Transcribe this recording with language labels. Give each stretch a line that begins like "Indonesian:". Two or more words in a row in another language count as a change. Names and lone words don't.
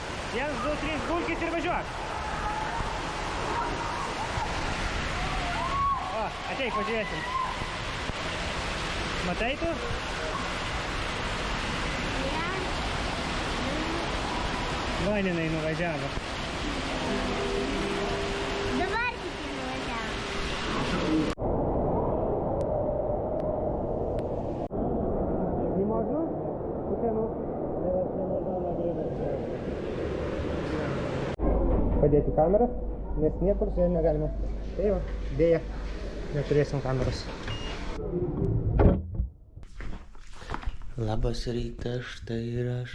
Lithuanian: 1, 2, 3, gulkis ir važiuok. O, ateik, pažiūrėsim. Matai tu? Vaninai nuvažiavo. Dabar tik nuvažiavo.
Russian: Не можно? Потяну.
Lithuanian: Padėti kamerą, nes niekur su ja negalima. Tai jau, dėja, neturėsim kameros. Labas rytas, štai ir aš.